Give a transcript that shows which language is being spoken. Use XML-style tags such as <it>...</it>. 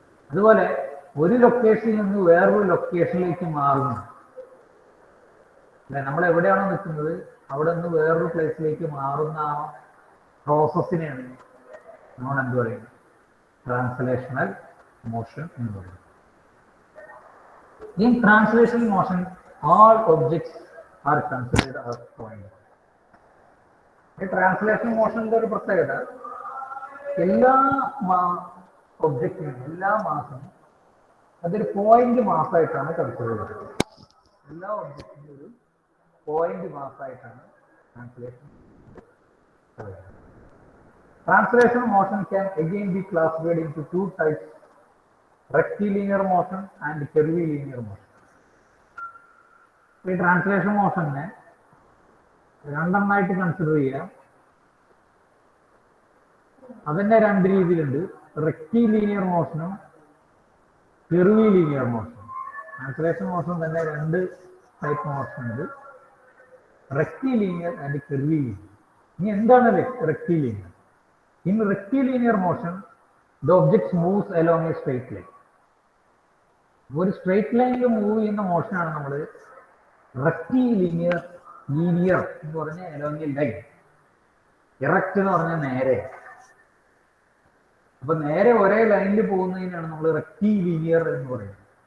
<ml>അതുപോലെ ഒരു ലൊക്കേഷനിൽ നിന്ന് വേറൊരു ലൊക്കേഷനിലേക്ക് മാറുന്നു അല്ലെ. നമ്മൾ എവിടെയാണോ നിൽക്കുന്നത് അവിടെ നിന്ന് വേറൊരു പ്ലേസിലേക്ക് മാറുന്ന ആ പ്രോസസ്സിനെയാണ് നമ്മൾ എന്ത് പറയുന്നത്, ട്രാൻസ്ലേഷണൽ മോഷൻ എന്ന് പറയുന്നത്.</ml> <en>In translational motion, all objects are considered as points.</en> <ml>ഈ ട്രാൻസ്ലേഷൻ മോഷന്റെ ഒരു പ്രത്യേകത, എല്ലാ ഒബ്ജക്റ്റിനും എല്ലാ മാസവും അതൊരു പോയിന്റ് മാസമായിട്ടാണ് കൺസിഡർ ചെയ്യുന്നത്. എല്ലാ ഒബ്ജക്റ്റിനും ഒരു point മാസമായിട്ടാണ് translation.</ml> <en>Translation motion can again be classified into two types: rectilinear motion and curvilinear motion.</en> <ml>ഈ ട്രാൻസ്ലേഷൻ മോഷനെ രണ്ടെണ്ണമായിട്ട് കൺസിഡർ ചെയ്യാം. അതിന്റെ രണ്ട് രീതിയിലുണ്ട്, റെക്റ്റിലീനിയർ മോഷനും കെർവിലീനിയർ മോഷനും. ട്രാൻസ്ലേഷൻ മോഷൻ തന്നെ രണ്ട് ടൈപ്പ് മോഷൻ ഉണ്ട്, റെക്റ്റിലീനിയർ ആൻഡ് കെർവിലീനിയർ. ഇനി എന്താണ് rectilinear?</ml> <en>In rectilinear motion, the object moves along a straight line.</en> <ml>ഒരു സ്ട്രെയിറ്റ് ലൈനിൽ മൂവ് ചെയ്യുന്ന മോഷനാണ് നമ്മൾ റെക്റ്റിലീനിയർ. ലീനിയർ എന്ന് പറഞ്ഞാൽ</ml> <en>along a line,</en> <ml>ഇറക്റ്റ് എന്ന് പറഞ്ഞാൽ നേരെ. അപ്പൊ നേരെ ഒരേ ലൈനിൽ പോകുന്നതിനാണ് നമ്മൾ റെക്റ്റിലീനിയർ എന്ന് പറയുന്നത്.</ml>